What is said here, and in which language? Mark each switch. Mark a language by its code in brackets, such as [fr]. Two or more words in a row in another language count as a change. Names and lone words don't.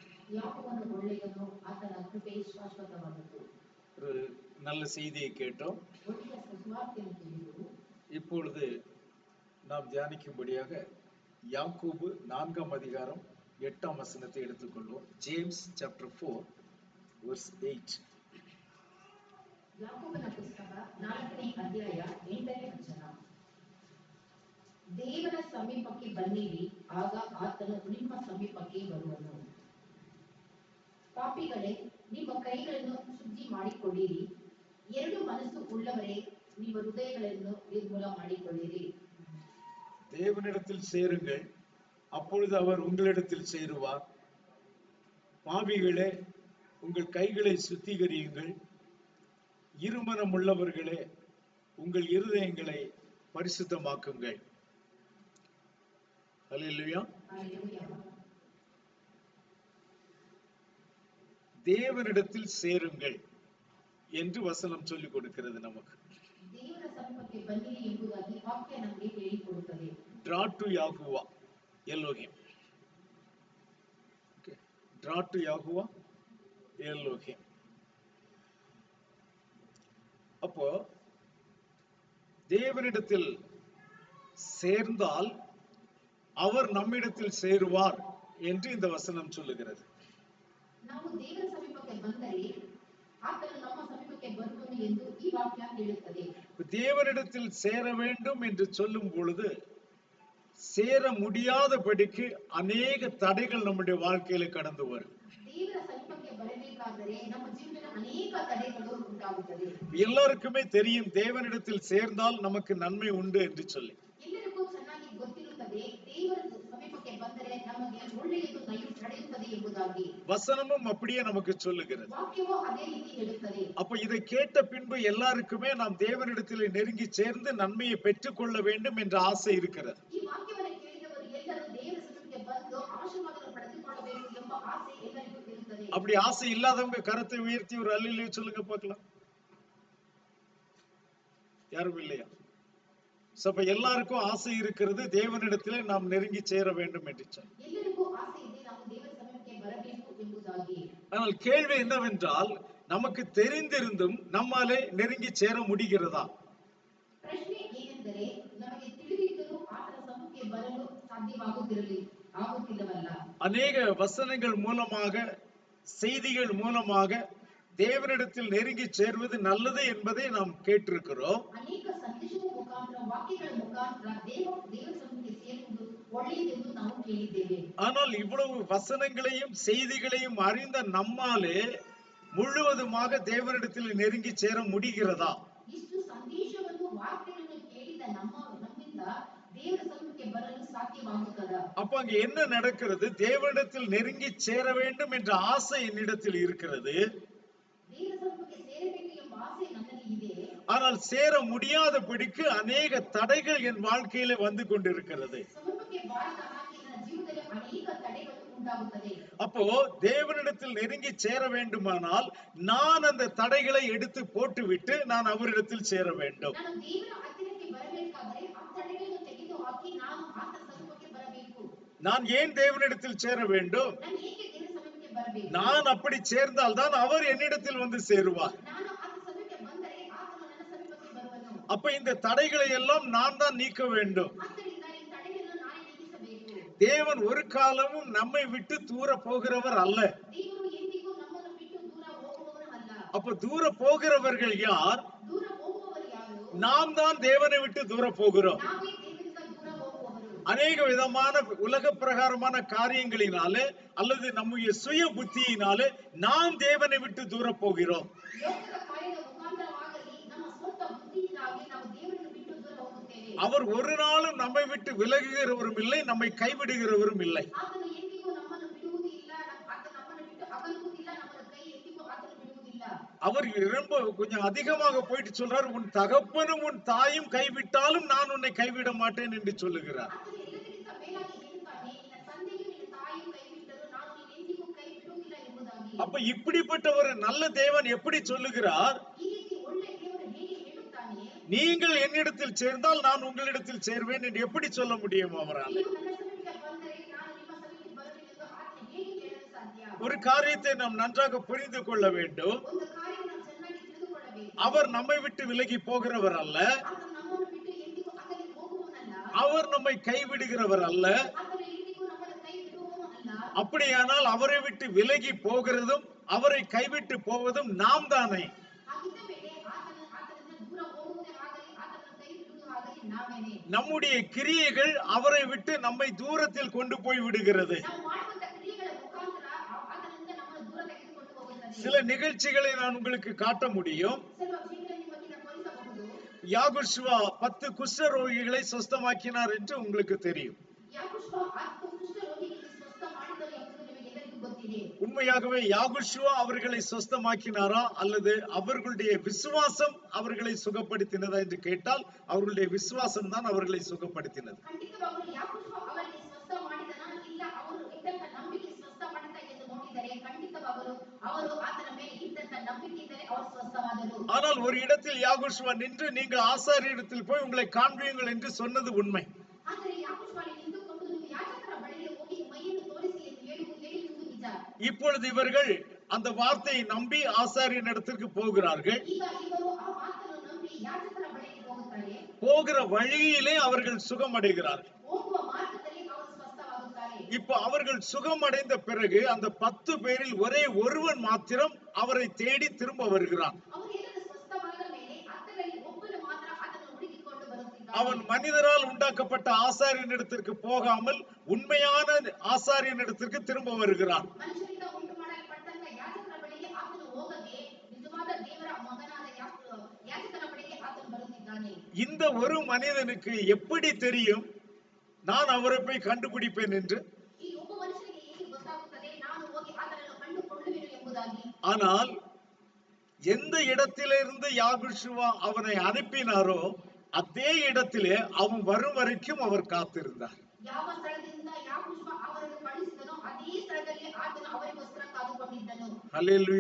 [ta] ஒரு நல்ல செய்தியை கேட்டோம். இப்பொழுது நாம் தியானிக்கும்படியாக யாக்கோபு 4ஆம் அதிகாரம் 8ஆம் வசனத்தை எடுத்துக்கொள்வோம். [en] James chapter 4 verse 8. [kn] ಯಾಕೋಬನ ಪುಸ್ತಕ 4ನೇ ಅಧ್ಯಾಯ 8ನೇ ವಚನ. ದೇವರ ಸಮೀಪಕ್ಕೆ ಬನ್ನಿರಿ, ಆಗ ಆತನು ನಿಮ್ಮ ಸಮೀಪಕ್ಕೆ ಬರುವನು. ಪಾಪಿಗಳೇ, ನಿಮ್ಮ ಕೈಗಳನ್ನು ಶುದ್ಧಿ ಮಾಡಿಕೊಳ್ಳಿರಿ. ಎರಡು ಮನಸ್ಸು ಉಳ್ಳವರೇ, ನಿಮ್ಮ ಹೃದಯಗಳನ್ನು ನಿರ್ಮೂಲ ಮಾಡಿಕೊಳ್ಳಿರಿ. [ta] தேவனிடத்தில் சேருங்கள், அப்பொழுது அவர் உங்களிடத்தில் சேருவார். பாவிகளே, உங்கள் கைகளை சுத்திகரியுங்கள். இருமனம் உள்ளவர்களே, உங்கள் இருதயங்களை பரிசுத்தமாக்குங்கள். அல்லேலூயா. தேவனிடத்தில் சேருங்கள் என்று வசனம் சொல்லிக் கொடுக்கிறது நமக்கு. [kn] ದೇವರ ಸಮೀಪಕ್ಕೆ ಬನ್ನಿರಿ ಎಂಬುದಾಗಿ ವಾಕ್ಯ ನಮಗೆ ಹೇಳಿಕೊಡುತ್ತದೆ. [en] Draw to Yahuwah Elohim. Okay. Draw to Yahuwah Elohim. [ta] அப்போ தேவனிடத்தில் சேர்ந்தால் அவர் நம்மிடத்தில் சேருவார் என்று இந்த வசனம் சொல்லுகிறது. [kn] ನಾವು ದೇವರ ಸಮೀಪಕ್ಕೆ ಬಂದರೆ ಆತನು ನಮ್ಮ ಸಮೀಪಕ್ಕೆ ಬರುವನು ಎಂದು ಈ ವಾಕ್ಯ ಹೇಳುತ್ತದೆ. [ta] தேவனிடத்தில் சேர வேண்டும் என்று சொல்லும் பொழுது சேர முடியாதபடிக்கு அநேக தடைகள் நம்முடைய வாழ்க்கையில கடந்து வரும். [kn] ದೇವರ ಸಮೀಪಕ್ಕೆ ಬರಬೇಕಾದರೆ ನಮ್ಮ ಜೀವನದಲ್ಲಿ ಅನೇಕ ತಡೆಗಳು ಉಂಟಾಗುತ್ತದೆ. [ta] எல்லாருக்குமே தெரியும் தேவனிடத்தில் சேர்ந்தால் நமக்கு நன்மை உண்டு என்று சொல்லி. [kn] ಎಲ್ಲರಿಗೂ ಚೆನ್ನಾಗಿ ಗೊತ್ತಿರುತ್ತದೆ ದೇವರ ಸಮೀಪಕ್ಕೆ ಬಂದರೆ ನಮಗೆ ಒಳ್ಳೆಯದು ನಡೆಯುತ್ತದೆ ಎಂಬುದಾಗಿ. [ta] வசனமும் அப்படியே நமக்கு சொல்லுகிறது. [kn] ವಾಕ್ಯವೂ ಅದೇ ರೀತಿ ಹೇಳುತ್ತದೆ. [ta] அப்ப இதை கேட்ட பின்பு எல்லாருக்குமே நாம் தேவனிடத்தில் நெருங்கி சேர்ந்து நன்மையை பெற்றுக் கொள்ள வேண்டும் என்ற ஆசை இருக்கிறது. [kn] ಈ ವಾಕ್ಯವನ್ನು ಕೇಳಿದವರು ಎಲ್ಲರೂ ದೇವರ ಸಮೀಪಕ್ಕೆ ಬಂದು ಆಶೀರ್ವಾದವನ್ನು ಪಡೆದುಕೊಳ್ಳಬೇಕು ಎಂಬ ಆಸೆ ಎಲ್ಲರಿಗೂ ಇರುತ್ತದೆ. [ta] அப்படி ஆசை இல்லாதவங்க கரத்தை உயர்த்தி ஒரு அல்லேலூயா சொல்லுங்க பார்க்கலாம். யாரும் இல்லையா? அப்ப எல்லாருக்கும் ஆசை இருக்கிறது தேவனிடத்திலே நாம் நெருங்கி சேர வேண்டும் என்று சொல்லி. [kn] ಎಲ್ಲರಿಗೂ ಆಸೆ ಇದೆ ನಾವು ದೇವರ ಸಮೀಪಕ್ಕೆ ಬರಬೇಕು ಎಂಬುದಾಗಿ. [ta] ஆனால் கேள்வி என்னவென்றால், நமக்கு தெரிந்திருந்தும் நம்மாலே நெருங்கி சேர முடிகிறதா? [kn] ಪ್ರಶ್ನೆ ಏನೆಂದರೆ, ನಮಗೆ ತಿಳಿದಿದ್ದರೂ ಆತನ ಸಮೀಪಕ್ಕೆ ಬರಲು ಆಗುತ್ತಿಲ್ಲವಲ್ಲ. [ta] அநேக வசனங்கள் மூலமாக, செய்திகள் மூலமாக தேவனிடத்தில் நெருங்கி சேர்வது நல்லது என்பதை நாம் கேட்டிருக்கிறோம். [kn] ಅನೇಕ ಸಂದೇಶಗಳ ಮುಖಾಂತರ, ವಾಕ್ಯಗಳ ಮುಖಾಂತರ ದೇವರ ಸಮೀಪಕ್ಕೆ ಸೇರುವುದು ಒಳ್ಳೆಯದೆಂದು ನಾವು ಕೇಳಿದ್ದೇವೆ. [ta] ஆனால் இவ்வளவு வசனங்களையும் செய்திகளையும் அறிந்த நம்மாலே முழுவதுமாக தேவனிடத்தில் நெருங்கி சேர முடிகிறதா? [kn] ಇಷ್ಟು ಸಂದೇಶವನ್ನು ವಾಕ್ಯಗಳನ್ನು ಕೇಳಿದ ನಮ್ಮಿಂದ ದೇವರ ಸಮೀಪಕ್ಕೆ ಬರಲು ಸಾಧ್ಯವಾಗುತ್ತದಾ? [ta] அப்ப அங்க என்ன நடக்கிறது? தேவனிடத்தில் நெருங்கி சேர வேண்டும் என்ற ஆசை என்னிடத்தில் இருக்கிறது. [kn] ದೇವರ ಸಮೀಪಕ್ಕೆ ಸೇರಬೇಕು ಎಂಬ ಆಸೆ ನನ್ನಲ್ಲಿ ಇದೆ. [ta] ஆனால் சேர முடியாதபடிக்கு அநேக தடைகள் என் வாழ்க்கையில வந்து கொண்டிருக்கிறது. [kn] ಸಮೀಪಕ್ಕೆ ಬಾರದ ಹಾಗೆ ನನ್ನ ಜೀವನದಲ್ಲಿ ಅನೇಕ ತಡೆಗಳು ಉಂಟಾಗುತ್ತದೆ. [ta] அப்போ தேவனிடத்தில் நெருங்கி சேர வேண்டுமானால் நான் அந்த தடைகளை எடுத்து போட்டுவிட்டு நான் அவரிடத்தில் சேர வேண்டும். [kn] ನಾನು ದೇವರ ಹತ್ತಿರಕ್ಕೆ ಬರಬೇಕಾದರೆ ಆ ತಡೆಗಳನ್ನು ತೆಗೆದು ಹಾಕಿ ನಾನು ಆತನ ಸಮೀಪಕ್ಕೆ ಬರಬೇಕು. [ta] நான் ஏன் தேவனிடத்தில் சேர வேண்டும்? [kn] ನಾನು ಏಕೆ ದೇವರ ಸಮೀಪಕ್ಕೆ ಬರಬೇಕು? [ta] நான் அப்படி சேர்ந்தால் தான் அவர் என்னிடத்தில் வந்து சேருவார். [kn] ನಾನು ಆತನ ಸಮೀಪಕ್ಕೆ ಬಂದರೆ ಆತನು ನನ್ನ ಸಮೀಪಕ್ಕೆ ಬರುವನು. [ta] அப்ப இந்த தடைகளை எல்லாம் நான் தான் நீக்க வேண்டும். [kn] ಆದ್ದರಿಂದ ಈ ತಡೆಗಳನ್ನು ನಾನೇ ನೀಗಿಸಬೇಕು. [ta] தேவன் ஒரு காலமும் நம்மை விட்டு தூர போகிறவர் அல்ல. [kn] ದೇವರು ಎಂದಿಗೂ ನಮ್ಮನ್ನು ಬಿಟ್ಟು ದೂರ ಹೋಗುವವರು ಅಲ್ಲ. [ta] அப்ப தூர போகிறவர்கள் யார்? [kn] ದೂರ ಹೋಗುವವರು ಯಾರು? [ta] நாம் தான் தேவனை விட்டு தூர போகிறோம். [kn] ನಾವೇ ದೇವರಿಂದ ದೂರ ಹೋಗುವವರು. [ta] அநேக விதமான உலக பிரகாரமான காரியங்களினாலே அல்லது நம்முடைய சுய புத்தியினாலே நாம் தேவனை விட்டு தூர போகிறோம். [kn] ಲೋಕದ ಕಾರ್ಯದ ಮುಖಾಂತರವಾಗಲಿ ನಮ್ಮ ಸ್ವಂತ ಬುದ್ಧಿಯಿಂದಾಗಿ ನಾವು ದೇವರನ್ನು ಬಿಟ್ಟು ದೂರ ಹೋಗುತ್ತೇವೆ. [ta] அவர் ஒரு நாளும் நம்மை விட்டு விலகுகிறவரும் இல்லை, நம்மை கைவிடுகிறவரும் இல்லை. [kn] ಆತನು ಎಂದಿಗೂ ನಮ್ಮನ್ನು ಬಿಡುವುದಿಲ್ಲ, ಆತನು ನಮ್ಮನ್ನು ಬಿಟ್ಟು ಅಗಲುವುದಿಲ್ಲ, ನಮ್ಮನ್ನು ಕೈ ಎಂದಿಗೂ ಆತನು ಬಿಡುವುದಿಲ್ಲ. [ta] அவர் ரொம்ப கொஞ்சம் அதிகமாக போயிட்டு சொல்றார், உன் தகப்பனும் உன் தாயும் கைவிட்டாலும் நான் உன்னை கைவிட மாட்டேன் என்று சொல்லுகிறார். [kn] ಆತನು ಎಲ್ಲರಿಗಿಂತ ಮೇಲಾಗಿ ಹೇಳ್ತಾನೆ, ನಿನ್ನ ತಂದೆಯು ಎಂಬುದಾಗಿ. [ta] அப்ப இப்படிப்பட்ட ஒரு நல்ல தேவன் எப்படி சொல்லுகிறார், [kn] ಈ ರೀತಿ ಒಳ್ಳೆ ದೇವರು ಹೇಗೆ ಹೇಳುತ್ತಾನೆ, [ta] நீங்கள் என்னிடத்தில் சேர்ந்தால் நான் உங்களிடத்தில் சேர்வேன் என்று எப்படி சொல்ல முடியும் அவரால்? [kn] ನೀವು ನನ್ನ ಸನ್ನಿಧಿಗೆ ಬಂದರೆ ನಾನು ನಿಮ್ಮ ಸನ್ನಿಧಿಗೆ ಬರುವೆನೆಂದು ಆತನು ಹೇಗೆ ಹೇಳಲು ಸಾಧ್ಯ? [ta] ஒரு காரியத்தை நாம் நன்றாக புரிந்து கொள்ள வேண்டும். [kn] ಒಂದು ಕಾರ್ಯವನ್ನು ನಾವು ಚೆನ್ನಾಗಿ ತಿಳಿದುಕೊಳ್ಳಬೇಕು. [ta] அவர் நம்மை விட்டு விலகி போகிறவர் அல்ல, [kn] ಆತನು ನಮ್ಮನ್ನು ಬಿಟ್ಟು ಎಂದಿಗೂ ಅಗಲಿ ಹೋಗುವವನಲ್ಲ, [ta] அவர் நம்மை கைவிடுகிறவர் அல்ல. [kn] ಆತನು ಎಂದಿಗೂ ನಮ್ಮನ್ನು ಕೈ ಬಿಡುವವನು ಅಲ್ಲ. [ta] அப்படியானால் அவரை விட்டு விலகி போகிறதும் அவரை கைவிட்டு போவதும் நாம் தானே. [kn] ಹಾಗಿದ್ದ ಮೇಲೆ ಆತನಿಂದ ದೂರ ಹೋಗುವುದೇ ಆಗಲಿ, ಆತನನ್ನು ಕೈ ಬಿಡುವುದು ಆಗಲಿ ನಾವೇನೆ. [ta] நம்முடைய கிரியைகள் அவரை விட்டு நம்மை தூரத்தில் கொண்டு போய் விடுகிறது. [kn] ನಾವು ಮಾಡುವಂತ ಕ್ರಿಯೆಗಳ ಮುಖಾಂತರ ಆತನಿಂದ ನಮ್ಮನ್ನು ದೂರ ತೆಗೆದುಕೊಂಡು ಹೋಗುತ್ತದೆ. [ta] சில நிகழ்ச்சிகளை நான் உங்களுக்கு காட்ட முடியும். [kn] ಸ್ವಲ್ಪ ವಿಷಯಗಳನ್ನು ನಿಮಗೆ ನಾನು ತೋರಿಸಬಹುದು. [ta] யாகுஷுவா 10 குஷ்டரோகிகளை சுஸ்தமாக்கினார் என்று உங்களுக்கு தெரியும். [kn] ಯಾಕೋಬ 10 ಕುಷ್ಠರೋಗಿಗಳಿಗೆ ಸ್ವಸ್ಥ ಮಾಡಿದನು ಎಂಬುದು ನಿಮಗೆಲ್ಲರಿಗೂ ಗೊತ್ತಿದೆ. [ta] உண்மையாகவே யாகுஷுவா அவர்களை சுஸ்தமாக்கினாரா அல்லது அவர்களுடைய விசுவாசம் அவர்களை சுகப்படுத்தினதா என்று கேட்டால் அவர்களுடைய விசுவாசம் தான் அவர்களை சுகப்படுத்தினது. [kn] ಖಂಡಿತವಾಗಲೂ ಯಾಕೋಬ ಅವರಿಗೆ ಸ್ವಸ್ಥ ಮಾಡಿದನಾ ಇಲ್ಲ ಅವರು ಇದ್ದಂತ ನಂಬಿಕೆ ಸ್ವಸ್ಥ ಮಾಡಿದ ಎಂದು ನೋಡಿದರೆ ಖಂಡಿತವಾಗಲೂ ಅವರು ಆತನ ಮೇಲೆ ಇದ್ದಂತ ನಂಬಿಕೆಯಿಂದಲೇ ಅವರು ಸ್ವಸ್ಥವಾದರು. [ta] ஆனால் ஒரு இடத்தில் யாகுஷுவா நின்று நீங்கள் ஆசாரியரிடத்தில் போய் உங்களை காண்பியுங்கள் என்று சொன்னது உண்மை. [kn] ಆದರೆ ಯಾಕೋಬ ಅಲ್ಲಿ ನಿಂತುಕೊಂಡು ನೀವು ಯಾಜಕರ ಬಳಿಗೆ ಹೋಗಿ ಮೈಯನ್ನು ತೋರಿಸಿ ಎಂದು ಹೇಳಿರುವುದು ನಿಜ. [ta] இப்பொழுது இவர்கள் அந்த வார்த்தையை நம்பி ஆசாரியனிடத்திற்கு போகிறார்கள். [kn] ಈಗ ಇವರು ಆ ಮಾತನ್ನು ನಂಬಿ ಯಾಜಕರ ಬಳಿಗೆ ಹೋಗುತ್ತಾರೆ. [ta] போகிற வழியிலே அவர்கள் சுகமடைகிறார்கள். [kn] ಹೋಗುವ ಮಾರ್ಗದಲ್ಲಿ ಅವರು ಸ್ವಸ್ಥವಾಗುತ್ತಾರೆ. [ta] இப்ப அவர்கள் சுகமடைந்த பிறகு அந்த 10 பேரில் ஒரே ஒருவன் மாத்திரம் அவரை தேடி திரும்ப வருகிறான். [kn] ಅವರೆಲ್ಲರೂ ಸ್ವಸ್ಥವಾದ ಮೇಲೆ ಆತನಲ್ಲಿ ಒಬ್ಬನು ಮಾತ್ರ ಆತನನ್ನು ಹುಡುಕಿಕೊಂಡು ಬರುತ್ತಿದ್ದಾನೆ. [ta] அவன் மனிதரால் உண்டாக்கப்பட்ட ஆசாரியனிடத்திற்கு போகாமல் உண்மையான ஆசாரியனிடத்திற்கு திரும்ப வருகிறான். [kn] ಮನುಷ್ಯರಿಂದ ಉಂಟು ಮಾಡಲ್ಪಟ್ಟಂತ ಯಾಜಕರ ಬಳಿಗೆ ಆತನು ಹೋಗದೆ ನಿಜವಾದ ದೇವರ ಮಗನಾದ ಯಾಜಕರ ಬಳಿಗೆ ಆತನು ಬರುತ್ತಿದ್ದಾನೆ. [ta] இந்த ஒரு மனிதனுக்கு எப்படி தெரியும் நான் அவரை போய் கண்டுபிடிப்பேன் என்று? [kn] ಈ ಒಬ್ಬ ಮನುಷ್ಯನಿಗೆ ಹೇಗೆ ಗೊತ್ತಾಗುತ್ತದೆ ನಾನು ಹೋಗಿ ಆತನನ್ನು ಕಂಡುಕೊಳ್ಳುವೆನು ಎಂಬುದಾಗಿ? [ta] ஆனால் எந்த இடத்திலிருந்து யாகுஷுவா அவனை அனுப்பினாரோ அதே இடத்திலே அவன் வரும் வரைக்கும் அவர் காத்திருந்தார். [kn] ಯಾವ ಸ್ಥಳದಿಂದ ಯಾಕೋಬ ಅವರನ್ನು ಕಳುಹಿಸಿದನೋ ಅದೇ ಸ್ಥಳದಲ್ಲಿ ಆತನು ಅವರಿಗೋಸ್ಕರ ಕಾದುಕೊಂಡಿದ್ದನು. [ta] ஹல்லேலூயா.